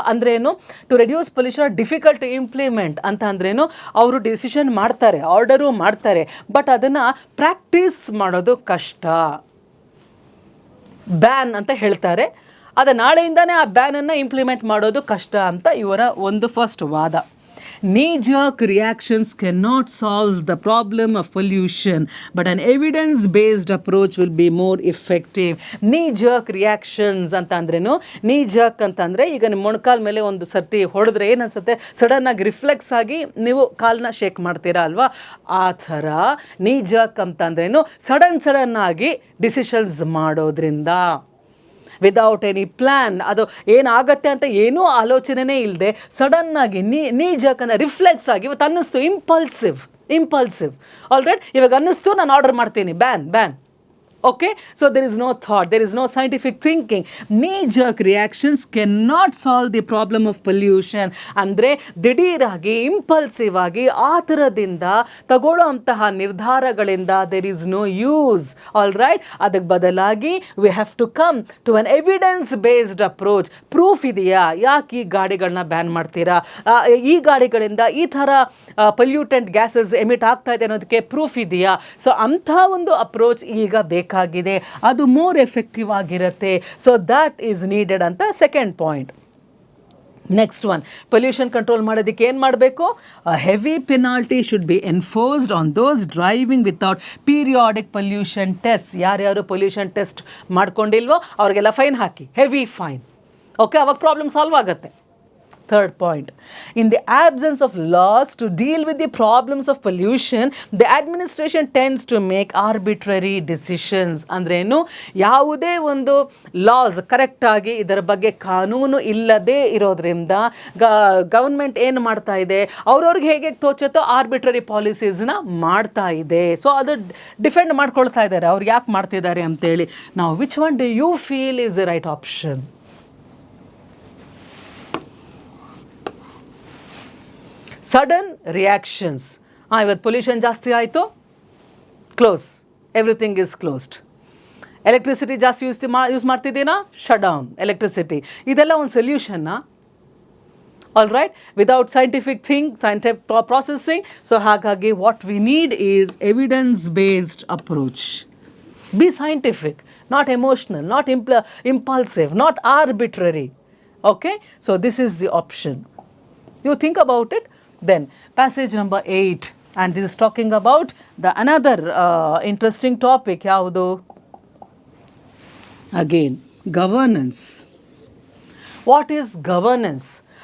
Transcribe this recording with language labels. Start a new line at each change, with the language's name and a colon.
Kannada: ಅಂದ್ರೇನು,
English: to reduce pollution difficult to implement
Kannada: ಅಂತ ಅಂದ್ರೇನು, ಅವರು ಡಿಸಿಷನ್ ಮಾಡ್ತಾರೆ, ಆರ್ಡರು ಮಾಡ್ತಾರೆ, ಬಟ್ ಅದನ್ನು ಪ್ರಾಕ್ಟೀಸ್ ಮಾಡೋದು ಕಷ್ಟ. ಬ್ಯಾನ್ ಅಂತ ಹೇಳ್ತಾರೆ, ಅದು ನಾಳೆಯಿಂದನೇ ಆ ಬ್ಯಾನನ್ನು ಇಂಪ್ಲಿಮೆಂಟ್ ಮಾಡೋದು ಕಷ್ಟ ಅಂತ ಇವರ ಒಂದು ಫಸ್ಟ್ ವಾದ.
English: Knee-jerk reactions cannot solve the problem of pollution, but an evidence-based approach will be more effective.
Kannada: Knee-jerk reactions ಅಂತ ಅಂದ್ರೇನು, knee-jerk ಅಂತಂದರೆ ಈಗ ನಿಮ್ಮ ಮೊಣಕಾಲ ಮೇಲೆ ಒಂದು ಸರ್ತಿ ಹೊಡೆದ್ರೆ ಏನನ್ಸುತ್ತೆ, ಸಡನ್ನಾಗಿ ರಿಫ್ಲೆಕ್ಸ್ ಆಗಿ ನೀವು ಕಾಲನ್ನ ಶೇಕ್ ಮಾಡ್ತೀರಾ ಅಲ್ವಾ, ಆ ಥರ knee-jerk ಅಂತಂದ್ರೇನು, ಸಡನ್ ಆಗಿ ಡಿಸಿಷನ್ಸ್ ಮಾಡೋದ್ರಿಂದ,
English: without any plan,
Kannada: ಅದು ಏನಾಗತ್ತೆ ಅಂತ ಏನೂ ಆಲೋಚನೆನೇ ಇಲ್ಲದೆ ಸಡನ್ನಾಗಿ ನೀ ಜಕನ್ನ ರಿಫ್ಲೆಕ್ಸ್ ಆಗಿ ಇವತ್ತು ಅನ್ನಿಸ್ತು, ಇಂಪಲ್ಸಿವ್ ಆಲ್ರೈಟ್, ಇವಾಗ ಅನ್ನಿಸ್ತು ನಾನು ಆರ್ಡರ್ ಮಾಡ್ತೀನಿ, ban.
English: Okay, so there is no thought, there is no scientific thinking. Knee-jerk reactions cannot solve the problem of pollution.
Kannada: ಅಂದರೆ ದಿಢೀರಾಗಿ ಇಂಪಲ್ಸಿವ್ ಆಗಿ ಆ ಥರದಿಂದ ತಗೊಳ್ಳೋಂತಹ ನಿರ್ಧಾರಗಳಿಂದ
English: there is no use, all right.
Kannada: ಅದಕ್ಕೆ ಬದಲಾಗಿ
English: we have to come to an evidence-based approach.
Kannada: Proof ಇದೆಯಾ, ಯಾಕೆ ಈ ಗಾಡಿಗಳನ್ನ ban ಮಾಡ್ತೀರಾ, ಈ ಗಾಡಿಗಳಿಂದ ಈ ಥರ ಪೊಲ್ಯೂಟೆಂಟ್ ಗ್ಯಾಸಸ್ ಎಮಿಟ್ ಆಗ್ತಾ ಇದೆ ಅನ್ನೋದಕ್ಕೆ ಪ್ರೂಫ್ ಇದೆಯಾ. ಸೊ ಅಂಥ ಒಂದು ಅಪ್ರೋಚ್ ಈಗ ಬೇಕಾಗಿದೆ, ಅದು ಮೋರ್ ಎಫೆಕ್ಟಿವ್ ಆಗಿರುತ್ತೆ.
English: So that is needed ಅಂತ second point. Next one,
Kannada: pollution control ಮಾಡೋದಕ್ಕೆ ಏನು ಮಾಡಬೇಕು,
English: Heavy penalty should be enforced on those driving without periodic pollution test.
Kannada: ಯಾರ್ಯಾರು ಪೊಲ್ಯೂಷನ್ ಟೆಸ್ಟ್ ಮಾಡ್ಕೊಂಡಿಲ್ವೋ ಅವ್ರಿಗೆಲ್ಲ ಫೈನ್ ಹಾಕಿ, ಹೆವಿ ಫೈನ್. ಓಕೆ, ಅವಾಗ ಪ್ರಾಬ್ಲಮ್ ಸಾಲ್ವ್ ಆಗುತ್ತೆ.
English: Third point, in the absence of laws to deal with the problems of pollution, the administration tends to make arbitrary decisions.
Kannada: ಅಂದ್ರೇನು, ಯಾವುದೇ ಒಂದು loss ಕರೆಕ್ಟಾಗಿ ಇದರ ಬಗ್ಗೆ ಕಾನೂನು ಇಲ್ಲದೆ ಇರೋದ್ರಿಂದ ಗವರ್ಮೆಂಟ್ ಏನು ಮಾಡ್ತಾ ಇದೆ, ಅವ್ರವ್ರಿಗೆ ಹೇಗೆ ತೋಚುತ್ತೋ ಆರ್ಬಿಟ್ರರಿ ಪಾಲಿಸೀಸ್ನ ಮಾಡ್ತಾ ಇದೆ. ಸೊ ಅದು ಡಿಫೆಂಡ್ ಮಾಡ್ಕೊಳ್ತಾ ಇದ್ದಾರೆ, ಅವ್ರು ಯಾಕೆ ಮಾಡ್ತಿದ್ದಾರೆ ಅಂತೇಳಿ. ನಾವು
English: Which one do you feel is the right option? Sudden reactions,
Kannada: ಇವತ್ತು ಪೊಲ್ಯೂಷನ್ ಜಾಸ್ತಿ ಆಯಿತು,
English: Close, everything is closed.
Kannada: Electricity ಜಾಸ್ತಿ ಯೂಸ್ ಮಾಡ್ತಿದ್ದೀನಾ,
English: Shut down electricity.
Kannada: ಇದೆಲ್ಲ ಒಂದು ಸೊಲ್ಯೂಷನ್ನ?
English: All right, without scientific processing. So
Kannada: ಹಾಗಾಗಿ
English: What we need is evidence based approach. Be scientific, not emotional, not impulsive, not arbitrary. Okay, so this is the option. You think about it. Then passage number 8, and this is talking about the another interesting topic.
Kannada: Yaudu?
English: Again, governance. What is governance?